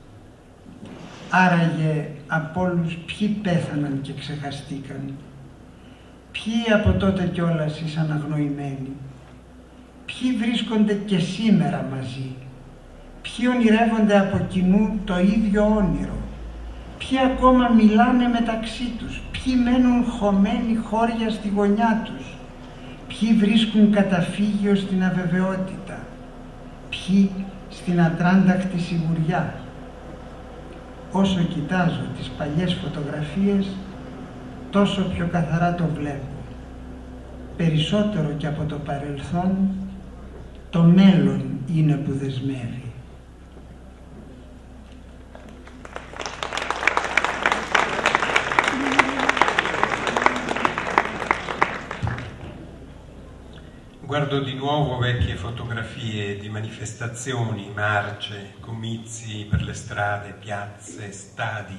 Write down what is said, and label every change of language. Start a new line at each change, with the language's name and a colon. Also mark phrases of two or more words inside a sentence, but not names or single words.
Greek: Άραγε από όλους ποιοι πέθαναν και ξεχαστήκαν, ποιοι από τότε κιόλας ήσαν αγνοημένοι, ποιοι βρίσκονται και σήμερα μαζί, ποιοι ονειρεύονται από κοινού το ίδιο όνειρο, ποιοι ακόμα μιλάνε μεταξύ τους, ποιοι μένουν χωμένοι χώρια στη γωνιά τους, ποιοι βρίσκουν καταφύγιο στην αβεβαιότητα, ποιοι στην ατράνταχτη σιγουριά. Όσο κοιτάζω τις παλιές φωτογραφίες, τόσο πιο καθαρά το βλέπω. Περισσότερο και από το παρελθόν, το μέλλον είναι που δεσμεύει.
Italian: Guardo di nuovo vecchie fotografie di manifestazioni, marce, comizi per le strade, piazze, stadi.